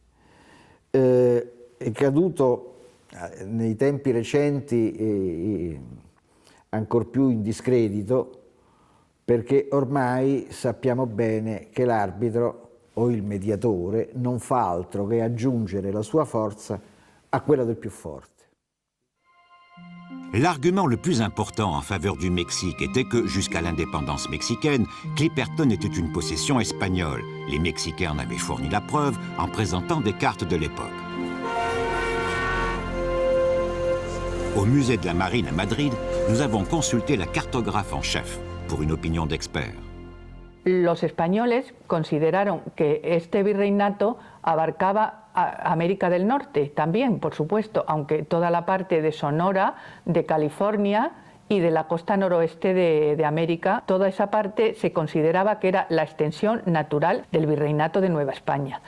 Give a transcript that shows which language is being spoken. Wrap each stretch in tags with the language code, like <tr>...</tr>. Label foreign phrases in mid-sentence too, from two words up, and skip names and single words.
<it>È caduto nei tempi recenti ancor più in discredito perché ormai sappiamo bene che l'arbitro o il mediatore non fa altro che aggiungere la sua forza a quella del più forte.</it> <fr>L'argument le plus important en faveur du Mexique était que, jusqu'à l'indépendance mexicaine, Clipperton était une possession espagnole. Les Mexicains en avaient fourni la preuve en présentant des cartes de l'époque. Au musée de la Marine à Madrid, nous avons consulté la cartographe en chef pour une opinion d'expert.</fr> <es>Los españoles consideraron que este virreinato abarcaba a América del Norte también, por supuesto, aunque toda la parte de Sonora, de California y de la costa noroeste de América, toda esa parte se consideraba que era la extensión natural del virreinato de Nueva España.</es>